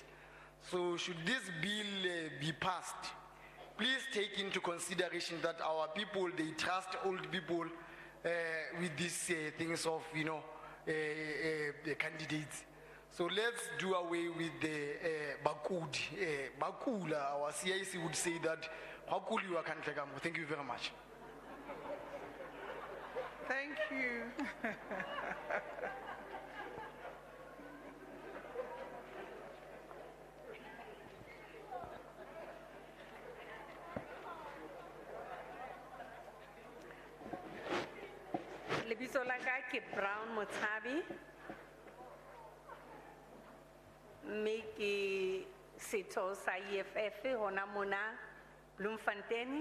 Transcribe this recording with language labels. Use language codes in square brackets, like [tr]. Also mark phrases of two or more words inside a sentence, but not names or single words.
[en] So should this bill be passed, please take into consideration that our people, they trust old people with these things of the candidates. So let's do away with the Bakula. Our CIC would say that Bakuli wa country. Thank you very much. Thank you. [st] Lebitso la ka ke Brown Motshabi, mme ke setho sa EFF hona mona Bloemfontein.